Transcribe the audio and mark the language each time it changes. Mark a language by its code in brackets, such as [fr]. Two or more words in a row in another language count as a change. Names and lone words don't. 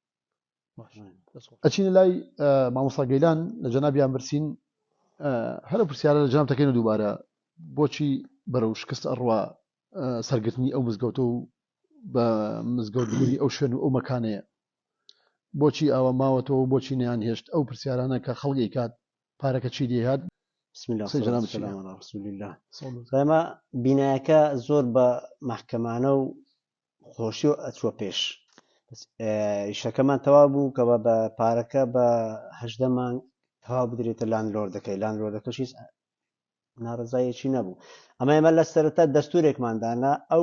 [ckb] ئەچینە لای مامۆستا گەیلان لە جەنابیان برسین هەرە پرسیارە لە جەناب دەکەین و دووبارە بۆچی بەرەو شکست ئەڕوا سەرگرتنی ئەو مزگەوتە و بە مزگەوتبوونی ئەو شوێن و ئەو مەکانەیە بۆچی ئاوە ماوەتەوە و بۆچی نەیان هێشت ئەو پرسیارانە کە خەڵکی کات پارەکە چی دێهات [ar] بسم الله والسلام على رسول الله [ckb] ئێمە بینایەکە زۆر بە محکەمانە و خۆشی و ئەچوە پێش ئیشەکەمان تەواو بوو کە بە پارەکە بە 18 مانگ تەواو بدرێتە لاندلۆردەکەی لاندلۆردەکەشی ناڕزایەکی نەبوو ئەمە ئێمە لە سەرەتا دەستورێکماندانا ئەو